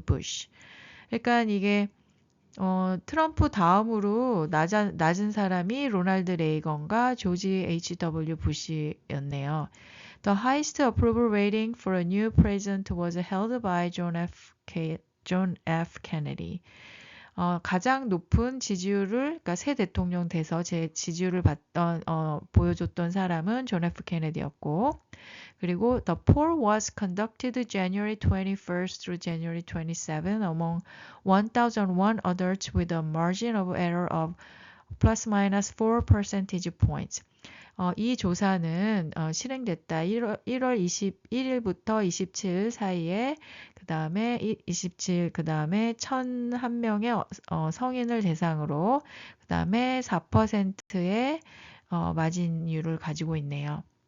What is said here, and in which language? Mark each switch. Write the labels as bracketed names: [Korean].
[English] Bush. [Korean] 그러니까 이게 트럼프 다음으로 낮은 사람이 로널드 레이건과 조지 H.W. 부시였네요. [English] The highest approval rating for a new president was held by John F. Kennedy. [Korean] 가장 높은 지지율을, 그러니까 새 대통령 돼서 제 지지율을 보여줬던 사람은 존 F. 케네디였고, 그리고 [English] The poll was conducted January 21st through January 27 among 1,001 adults with a margin of error of plus minus 4 percentage points. [Korean] 이 조사는 실행됐다. 1월 21일부터 27일 사이에 그 다음에 27, 그 다음에 1,001명의 성인을 대상으로 그 다음에 4%의 마진율을 가지고 있네요.